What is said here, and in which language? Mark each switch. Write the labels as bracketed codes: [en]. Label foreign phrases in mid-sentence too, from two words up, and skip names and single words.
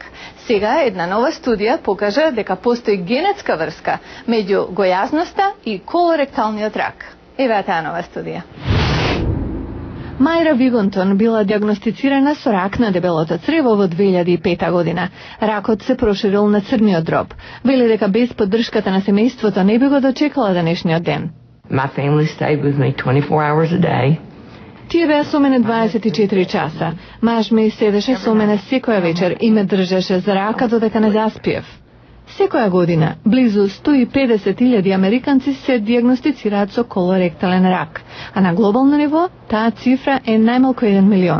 [mk] Сега една нова студија покажа дека постои генетска врска меѓу гојазноста и колоректалниот рак. Еве таа нова студија. Мајра Вигонтон била диагностицирана со рак на дебелото црево во 2005 година. Ракот се проширил на црниот дроб. Вели дека без поддршката на семејството не би го дочекала денешниот ден. [en] My family stayed with me 24 hours a day. [mk] Тие беа со мене 24 часа. Маж ми седеше со мене секоја вечер и ме држеше за рака додека не заспиев. Секоја година, близу 150.000 американци се диагностицираат со колоректален рак, а на глобално ниво таа цифра е најмалку 1 милион.